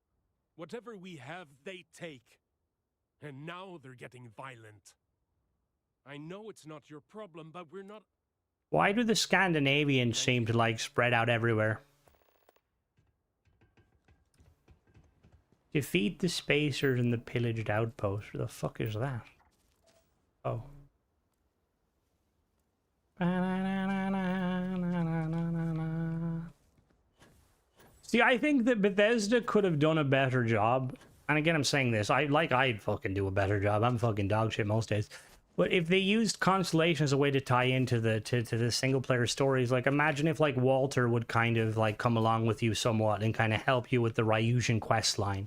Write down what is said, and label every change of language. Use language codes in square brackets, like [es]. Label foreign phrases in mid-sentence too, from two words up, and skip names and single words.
[en] Whatever we have, they take. And now they're getting violent. I know it's not your problem, but we're not... Why do the Scandinavians seem to, like, spread out everywhere? Defeat the spacers in the pillaged outpost. Where the fuck is that? Oh. Ba-na-na-na-na. See, I think that Bethesda could have done a better job. And again, I'm saying this, I'd fucking do a better job. I'm fucking dog shit most days. But if they used Constellation as a way to tie into the to the single player stories, like imagine if like Walter would kind of like come along with you somewhat and kind of help you with the Ryusian quest line.